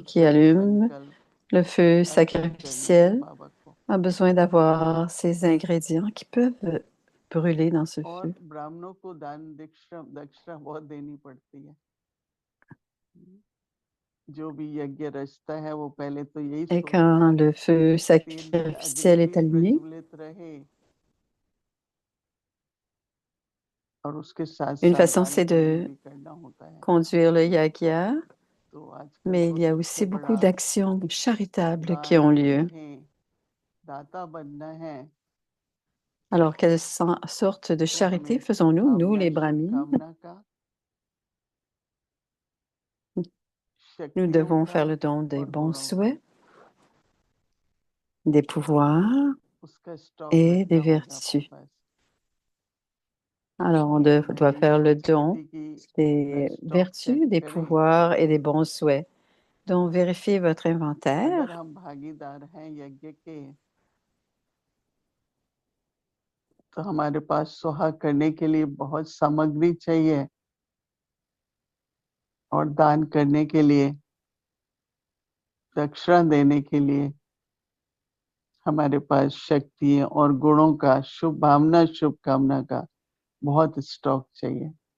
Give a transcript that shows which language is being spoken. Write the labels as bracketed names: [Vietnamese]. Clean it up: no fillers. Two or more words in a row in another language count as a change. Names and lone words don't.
[French] qui allume [Hindi] संकल्प [French] le feu [Hindi] अर्पित करने हैं [French] sacrificiel [Hindi] बाबा को। [French] a besoin d'avoir ces ingrédients qui peuvent brûler dans ce [Hindi] और [French] feu. [Hindi] ब्राह्मणों को दान दक्षिणा दक्षिणा बहुत देनी पड़ती है। जो भी यज्ञ रचता है वो पहले तो यही [French] Et [Hindi] सोचता [French] quand [Hindi] है [French] le feu [Hindi] कि तेल अग्नि [French] sacrificiel est [Hindi] भी [French] allumé, [Hindi] प्रज्वलित रहे और उसके साथ [French] une [Hindi] साथ [French] façon, [Hindi] दान [French] c'est [Hindi] पुण्य [French] de [Hindi] भी करना होता है। [French] conduire le yagya, [Hindi] तो आजकल [French] mais [Hindi] तो [French] il y a [Hindi] सबसे [French] aussi beaucoup [Hindi] बड़ा [French] d'actions charitables qui [Hindi] दान [French] ont [Hindi] ये [French] lieu. [Hindi] है, दाता बनना है [French] Alors, quelle sorte de [Hindi] तो [French] charité [Hindi] हमें [French] faisons-nous, nous [Hindi] भावना [French] les brahmines? [Hindi] शुभकामना का, [French] Nous [Hindi] शक्तियों [French] devons [Hindi] का [French] faire le don des [Hindi] और [French] bons [Hindi] गुणों का। [French] souhaits, des pouvoirs [Hindi] उसका स्टॉक [French] et [Hindi] रखना [French] des [Hindi] होगा अपने [French] vertus. [Hindi] पास। [French] Alors, on [Hindi] मैं [French] doit [Hindi] यही [French] faire le don [Hindi] शक्ति की [French] des [English] stock check [French] vertus, des [Hindi] करें। [French] pouvoirs et des bons souhaits. Donc, vérifiez votre inventaire. [Hindi] अगर हम भागीदार हैं यज्ञ के तो हमारे पास सुहा करने के लिए बहुत सामग्री चाहिए और दान करने के लिए, दक्षिणा देने के लिए हमारे पास शक्तियां और गुणों का, शुभ भावना शुभकामना का बहुत स्टॉक चाहिए।